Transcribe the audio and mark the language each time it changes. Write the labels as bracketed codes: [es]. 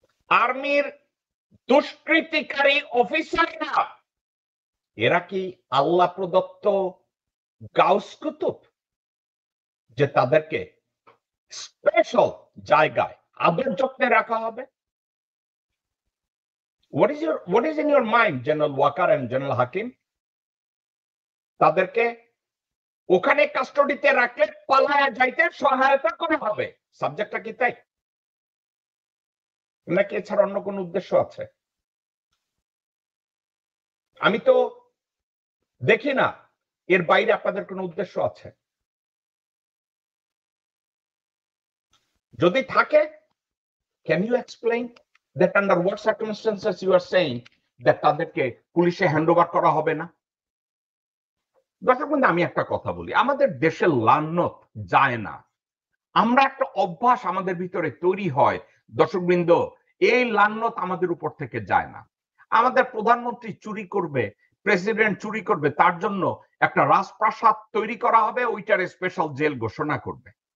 [bn] আর্মির দুষ্কৃতিকারী অফিসাররা এরা কি আল্লাহ প্রদত্ত গাউস কুতুব, যে তাদেরকে স্পেশাল জায়গায় আদর যত্নে রাখা হবে? [en] What is in your mind, General Walker and General Hakim? [bn] তাদেরকে ওখানে কাস্টডিতে রাখলে পালায়া যাইতে সহায়তা করা হবে, সাবজেক্টটা কি তাই নাকি এছাড়া অন্য কোন উদ্দেশ্য আছে? আমি তো দেখি না এর বাইরে আপনাদের কোন উদ্দেশ্য আছে। যদি থাকে, [en] can you explain that under what circumstances you are saying that [bn] তাদেরকে পুলিশে হ্যান্ডওভার করা হবে না? দর্শক বন্ধু, আমি একটা কথা বলি, আমাদের দেশের লান্নত যায় না, আমরা একটা অভ্যাস আমাদের ভিতরে তৈরি হয়। দর্শকবৃন্দ, এই লান্নত আমাদের উপর থেকে যায় না। আমাদের প্রধানমন্ত্রী চুরি করবে, প্রেসিডেন্ট চুরি করবে, তার জন্য একটা রাজপ্রাসাদ তৈরি করা হবে, ওইটার স্পেশাল জেল ঘোষণা করবে।